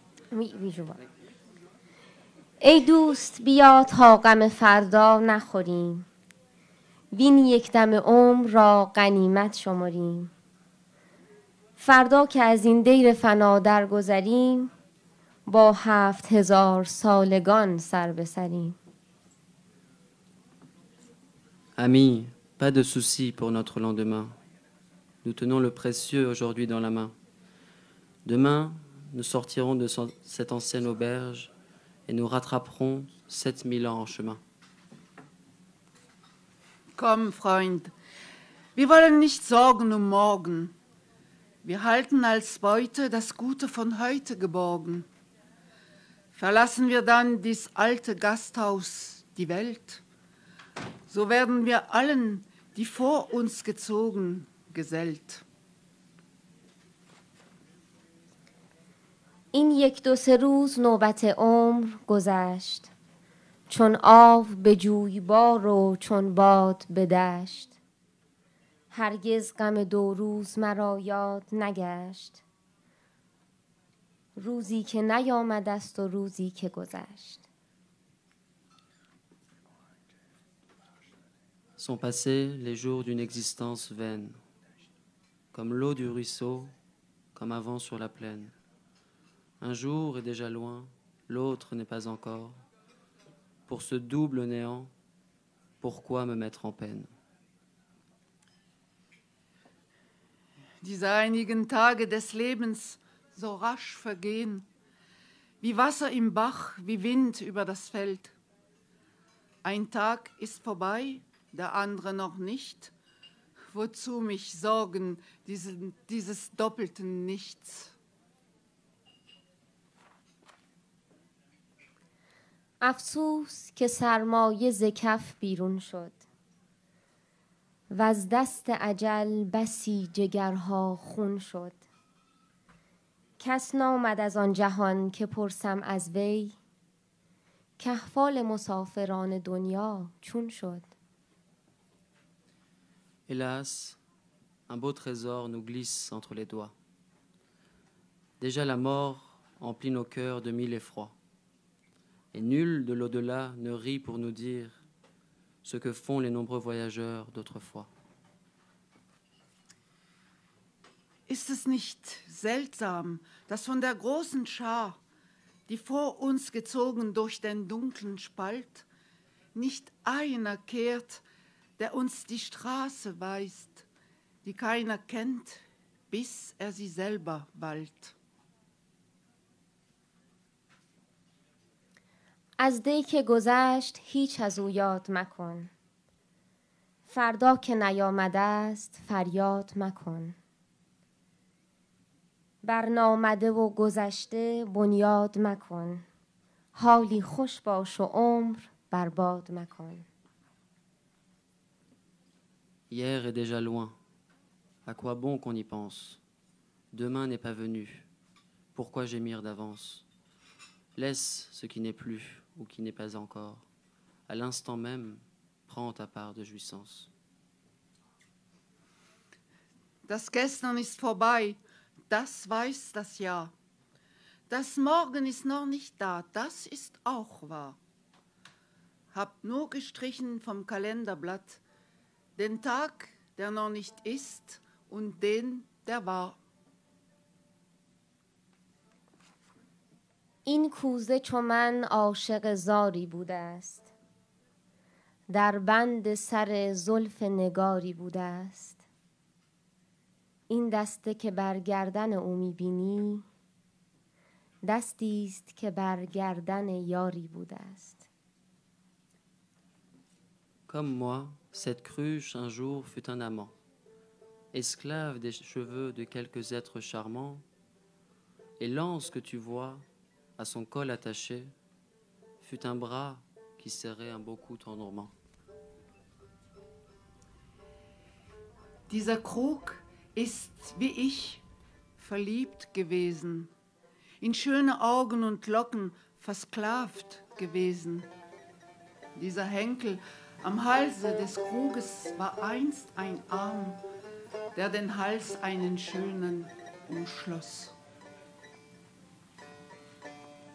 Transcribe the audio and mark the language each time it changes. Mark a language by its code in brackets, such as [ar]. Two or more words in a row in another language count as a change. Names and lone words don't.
[fa] ای دوست بیا تا غم فردا نخوریم، وین یک دم عمر را غنیمت شمریم. فردا که از این دیر فنا درگذریم، با 7000 سالگان سر بسریم. [fr] Amis, pas de soucis pour notre lendemain. Nous tenons le précieux aujourd'hui dans la main. Demain, nous sortirons de cette ancienne auberge et nous rattraperons 7000 ans en chemin. [de] Komm, Freund, wir wollen nicht sorgen um morgen. Wir halten als Beute das Gute von heute geborgen. Verlassen wir dann dies alte Gasthaus, die Welt, so werden wir allen, die vor uns gezogen, gesellt. [fa] این 1-2 روز نوبت عمر گذشت، چون آب به جویبار و چون باد به دشت. هرگز غم 2 روز مرا یاد نگشت، روزی که نیامد است و روزی که گذشت. [fr] Sont passés les jours d'une existence vaine, comme l'eau du ruisseau, comme un vent sur la plaine. Un jour est déjà loin, l'autre n'est pas encore. Pour ce double néant, pourquoi me mettre en peine? [de] Die seinigen Tage des Lebens so rasch vergehen, wie Wasser im Bach, wie Wind über das Feld. Ein Tag ist vorbei, der andere noch nicht. Wozu mich sorgen, dieses doppelten Nichts? [fa] افسوس که سرمایه ز کف بیرون شد، وز دست اجل بسی جگرها خون شد. کس نامد از آن جهان که پرسم از وی، کاحوال مسافران دنیا چون شد. [fr] Hélas, un beau trésor nous glisse entre les doigts. Déjà la mort emplit nos cœurs de 1000 effrois. Et nul de l'au-delà ne rit pour nous dire ce que font les nombreux voyageurs d'autrefois. [de] Ist es nicht seltsam, dass von der großen Schar, die vor uns gezogen durch den dunklen Spalt, nicht einer kehrt, der uns die Straße weist, die keiner kennt, bis er sie selber wallt. [fa] از دی که گذشت هیچ از او یاد مکن، فردا که نیامده است فریاد مکن. برنامده و گذشته بنیاد مکن، حالی خوش باش و عمر برباد مکن. [fr] Hier est déjà loin. À quoi bon qu'on y pense? Demain n'est pas venu. Pourquoi gémir d'avance? Laisse ce qui n'est plus ou qui n'est pas encore. À l'instant même, prends ta part de jouissance. [de] Das Gestern ist vorbei, das weiß das Jahr. Das Morgen ist noch nicht da, das ist auch wahr. Hab nur gestrichen vom Kalenderblatt den Tag, der noch nicht ist, und den, der war. [fa] این کوزه چو من عاشق زاری بوده است، در بند سر زلف نگاری بوده است. این دسته که بر گردن او می‌بینی، دستی است که بر گردن یاری بوده است. [fr] Comme moi, cette cruche un jour fut un amant, esclave des cheveux de quelques êtres charmants, et l'anse que tu vois, à son col attaché, fut un bras qui serrait un beau cou tendrement. [de] Dieser Krug ist, wie ich, verliebt gewesen, in schöne Augen und Locken versklavt gewesen. Dieser Henkel am Halse des Kruges war einst ein Arm, der den Hals einen schönen umschloss.